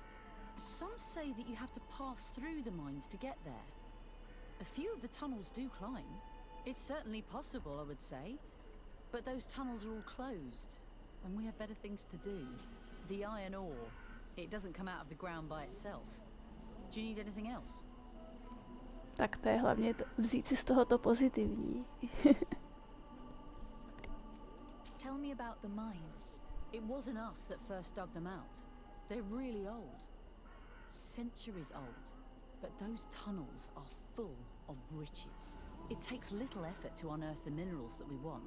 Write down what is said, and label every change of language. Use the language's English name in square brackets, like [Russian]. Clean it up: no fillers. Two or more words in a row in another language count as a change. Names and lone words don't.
[English] Some say that you have to pass through the mines to get there. A few of the tunnels do climb. It's certainly possible, I would say. But those tunnels are all closed, and we have better things to do. The iron ore, it doesn't come out of the ground by itself. Do you need anything else? [Czech] Tak to je hlavně vzít si z toho to pozitivní. [English] Tell me about the mines. It wasn't us that first dug them out. They're really old. Centuries old. But those tunnels are full of riches. It takes little effort to unearth the minerals that we want.